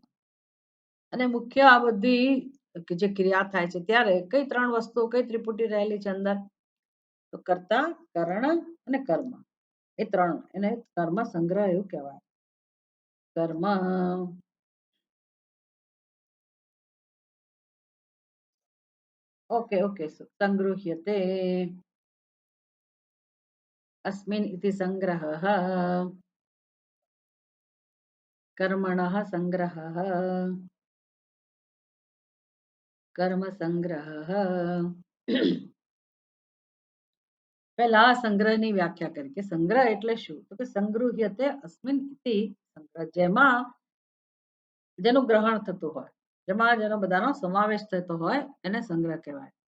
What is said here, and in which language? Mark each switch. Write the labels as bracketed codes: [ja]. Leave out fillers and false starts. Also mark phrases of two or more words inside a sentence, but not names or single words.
[gu] અને મુખ્ય આ બધી જે ક્રિયા થાય છે ત્યારે કઈ ત્રણ વસ્તુઓ કઈ ત્રિપુટી રહેલી છે અંદર? તો કર્તા કરણ અને કર્મ. એ ત્રણ એને કર્મ સંગ્રહ એવું કહેવાય. [sa] કર્મ [en] okay okay [sa] સંગૃહ્યતે अस्मिन् इति संग्रहः कर्मणः संग्रहः कर्म संग्रहः. [gu] પહેલા સંગ્રહની વ્યાખ્યા કરી કે સંગ્રહ એટલે શું? તો કે [sa] संगृह्यते अस्मिन इति संग्रह, [gu] જેમાં જેનું ગ્રહણ થતું હોય, જેમાં જેનો બધાનો સમાવેશ થતો હોય એને સંગ્રહ કહેવાય.